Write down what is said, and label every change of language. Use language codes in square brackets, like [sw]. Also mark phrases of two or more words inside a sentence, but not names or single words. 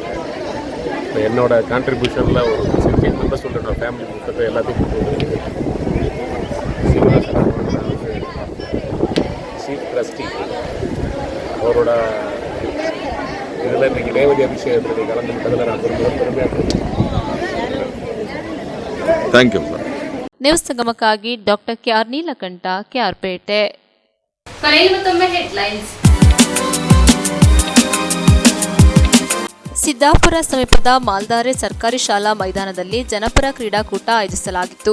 [ta] இப்போ என்னோடய கான்ட்ரிபியூஷனில் ஒரு 16 மெம்பர்ஸ் என்னோட ஃபேமிலி புத்தகத்தை எல்லாத்தையும் கொடுத்து சீனிவாசன் [en] chief trustee [ta] அவரோட இதில் இன்றைக்கி ரேவதி அபிஷேகத்தில் கலந்துக்கிட்டதில் நான் பெருமையாக [en] Thank you. [kn] ನ್ಯೂಸ್ ಸಂಗಮಕ್ಕಾಗಿ ಡಾಕ್ಟರ್ ಕೆಆರ್ ನೀಲಕಂಠ, ಕೆಆರ್ಪೇಟೆ. ಕೊನೆಯಲ್ಲಿ ಮತ್ತೊಮ್ಮೆ ಹೆಡ್ಲೈನ್ಸ್. ಸಿದ್ದಾಪುರ ಸಮೀಪದ ಮಾಲ್ದಾರೆ ಸರ್ಕಾರಿ ಶಾಲಾ ಮೈದಾನದಲ್ಲಿ ಜನಪರ ಕ್ರೀಡಾಕೂಟ ಆಯೋಜಿಸಲಾಗಿತ್ತು.